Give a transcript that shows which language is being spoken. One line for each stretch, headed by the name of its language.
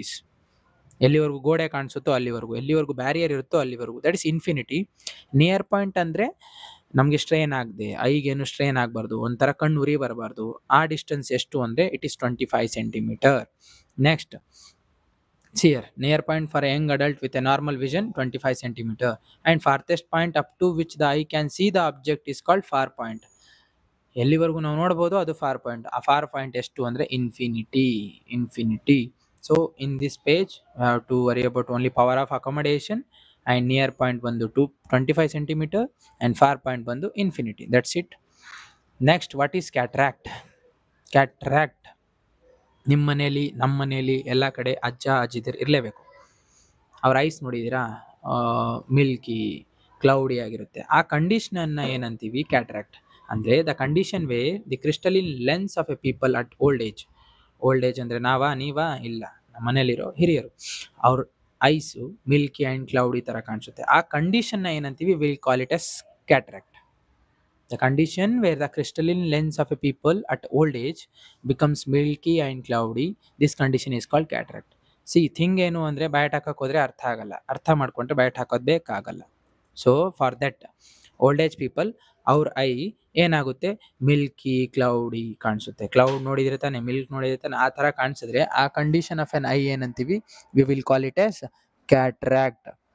English: it is
Kannada: ಎಲ್ಲಿವರೆಗೂ ಗೋಡೆ ಕಾಣಿಸುತ್ತೋ ಅಲ್ಲಿವರೆಗೂ, ಎಲ್ಲಿವರೆಗೂ ಬ್ಯಾರಿಯರ್ ಇರುತ್ತೋ ಅಲ್ಲಿವರೆಗೂ,
English: That is infinity.
Kannada: Near point ಅಂದರೆ ನಮಗೆ ಸ್ಟ್ರೈನ್ ಆಗದೆ, ಐಗೇನು ಸ್ಟ್ರೈನ್ ಆಗಬಾರ್ದು, ಒಂಥರ ಕಣ್ಣು ಉರಿ ಬರಬಾರ್ದು, ಆ ಡಿಸ್ಟೆನ್ಸ್ ಎಷ್ಟು ಅಂದರೆ
English: It is 25 centimeter. Next here, near point for a young adult with a normal vision 25 centimeter and farthest point up to which the eye can see the object is called far point.
Kannada: ಎಲ್ಲಿವರೆಗೂ ನಾವು ನೋಡ್ಬೋದು ಅದು for point. ಆ for point ಎಷ್ಟು ಅಂದರೆ infinity.
English: So in this page we have to worry about only power of accommodation and near point ಬಂದು 25 centimeter and far point ಬಂದು infinity. That's it. Next, what is cataract?
Kannada: Cataract ನಿಮ್ಮ ಮನೇಲಿ, ನಮ್ಮ ಮನೇಲಿ, ಎಲ್ಲ ಕಡೆ ಅಜ್ಜ ಅಜ್ಜಿದಿರು ಇರಲೇಬೇಕು. ಅವ್ರ ಐಸ್ ನೋಡಿದ್ದೀರಾ, ಮಿಲ್ಕಿ ಕ್ಲೌಡಿ ಆಗಿರುತ್ತೆ. ಆ ಕಂಡೀಷನನ್ನು ಏನಂತೀವಿ,
English: Cataract. ಅಂದರೆ the condition where the crystalline lens of a people at old age.
Kannada: Old age ಅಂದರೆ ನೀವಾ ಇಲ್ಲ, ನಮ್ಮ ಮನೇಲಿರೋ ಹಿರಿಯರು, ಅವ್ರ ಐಸು ಮಿಲ್ಕಿ ಆ್ಯಂಡ್ ಕ್ಲೌಡಿ ಥರ ಕಾಣಿಸುತ್ತೆ. ಆ ಕಂಡೀಷನ್ನ ಏನಂತೀವಿ,
English: Will call it as cataract. The condition where the crystalline lens of a people at old age becomes milky and cloudy, this condition is called cataract. See, thing
Kannada: ಏನು ಅಂದರೆ ಬಯಟ್ ಹಾಕಕ್ಕೆ ಹೋದರೆ ಅರ್ಥ ಆಗಲ್ಲ, ಅರ್ಥ ಮಾಡ್ಕೊಂಡ್ರೆ ಬಯಟ್ ಹಾಕೋದು ಬೇಕಾಗಲ್ಲ.
English: so for that old age people
Kannada: ಅವ್ರ ಐ ಏನಾಗುತ್ತೆ,
English: Milky cloudy ಕಾಣಿಸುತ್ತೆ.
Kannada: ಕ್ಲೌಡ್ ನೋಡಿದ್ರೆ ತಾನೆ, ಮಿಲ್ಕ್ ನೋಡಿದ್ರೆ ತಾನೆ, ಆ ಥರ ಕಾಣಿಸಿದ್ರೆ ಆ ಕಂಡೀಷನ್ ಆಫ್ ಎನ್ ಐ ಏನಂತೀವಿ,
English: We will call it as cataract.